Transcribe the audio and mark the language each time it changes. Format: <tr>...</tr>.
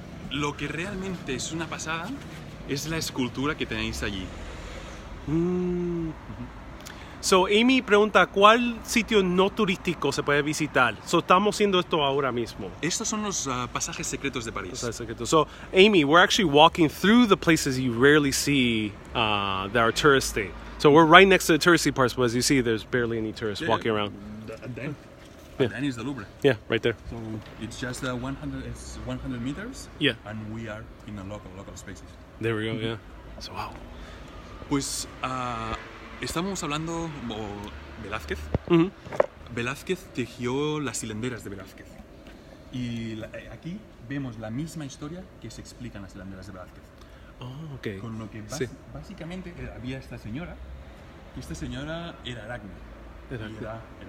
<es>Lo que realmente es una pasada es la escultura que tenéis allí. So, Amy pregunta, ¿cuál sitio no turístico se puede visitar? So, estamos haciendo esto ahora mismo. Estos son los pasajes secretos de París.</es> <en>So, Amy, we're actually walking through the places you rarely see that are touristy. So, we're right next to the touristy parts, but as you see, there's barely any tourists walking around. Then is the Louvre. Yeah, right there. So, it's just 100 meters. Yeah. And we are in a local spaces. There we go, yeah. So, wow.</en> <es>Pues estamos hablando de Velázquez. Velázquez tejió las hilanderas de Velázquez. Y aquí vemos la misma historia que se explica en las hilanderas de Velázquez.</es> <en>Oh, ok.</en> <es>Con lo que básicamente había esta señora, y esta señora era Aracne. Era tejedora.</es>